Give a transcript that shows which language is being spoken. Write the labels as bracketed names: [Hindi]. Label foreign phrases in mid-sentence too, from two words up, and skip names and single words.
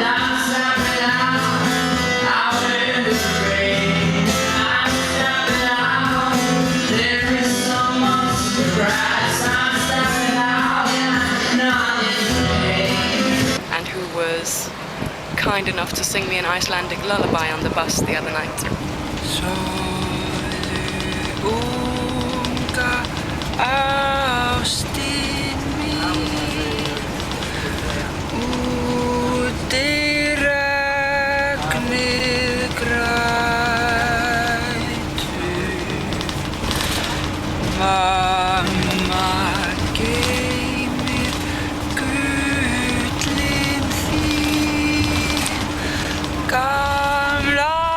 [English] I'm stepping out in the rain. I'm stepping out, there is so much to rise. I'm stepping out and I'm not in pain. And who was kind enough to sing me an Icelandic lullaby on the bus the other night. [Icelandic] Ástin mín út í regnið grætur, mamma geymir gullin þín, gamla